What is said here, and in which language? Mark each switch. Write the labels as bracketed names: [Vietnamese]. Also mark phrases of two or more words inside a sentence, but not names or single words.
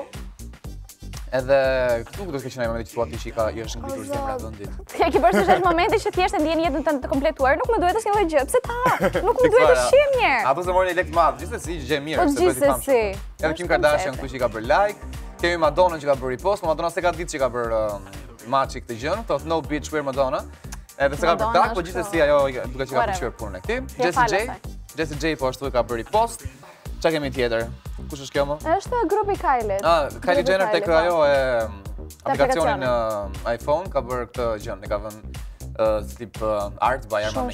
[Albanian] Edhe këtu do të keq qenë momenti që thua ti që i është ngritur zemra vendit. Ja ke bërë se është momenti që thjesht e ndjen jetën tënde të kompletuar, nuk më duhet asnjë lloj gjë. Pse ta? Nuk më duhet të shih mirë. Apo se morën lek të madh, gjithsesi gjë mirë, se bëhet i famshëm. Edhe Kim Kardashian këtu që ka bërë like, kemi Madonna që ka bërë repost, po Madonna s'e ka ditë që ka bërë maçi këtë gjë, thotë [English] no bitch we're Madonna. [Albanian] Edhe s'e ka bërë tak, po gjithsesi ajo duket që ka pëlqyer punën e këtij. Jessie J po ashtu e ka bërë repost. Ç'a kemi tjetër? Kush është kjo më? Është grupi Kylie. Kylie Jenner tek ajo e aplikacionin iPhone ka bërë këtë gjën, e ka vënë tip [English] art by Armand.